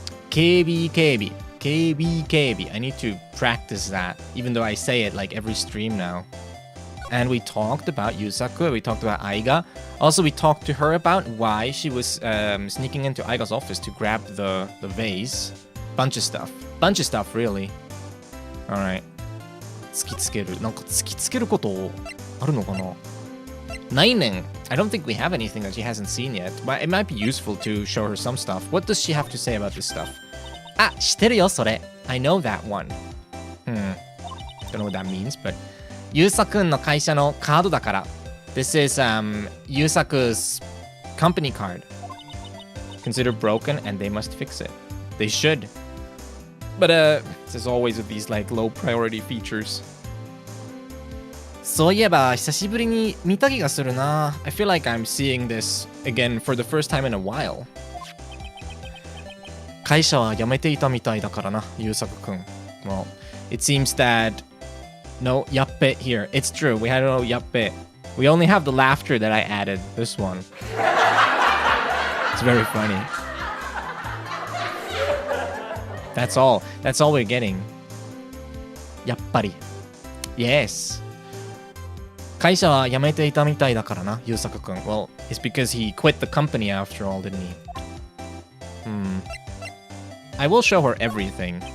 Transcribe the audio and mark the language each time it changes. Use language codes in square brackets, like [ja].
[en] KB. I need to practice that, even though I say it like every stream now. And we talked about Yusaku, we talked about Aiga. Also, we talked to her about why she was sneaking into Aiga's office to grab the vase. Bunch of stuff, really. Alright. 突きつける。 [ja] なんか突きつけることあるのかな? ないねん. [en] I don't think we have anything that she hasn't seen yet, but it might be useful to show her some stuff. What does she have to say about this stuff? [ja] あ、知ってるよ、それ. [en] I know that one. Don't know what that means, but... [ja] ユーサくんの会社のカードだから. [en] This is, Yusaku's company card. Considered broken and they must fix it. They should. But, as always with these, like, low priority features. [ja] そういえば久しぶりに見た気がするな. [en] I feel like I'm seeing this again for the first time in a while. [ja] 会社は辞めていたみたいだからな、ユーサクくん。 [en] Well, it seems that no yappe here. It's true. We had no yappe. We only have the laughter that I added. This one. It's very funny. That's all. That's all we're getting. Yappari. Yes. [ja] 会社は辞めていたみたいだからな、優作くん。 [en] Well, it's because he quit the company after all, didn't he? I will show her everything.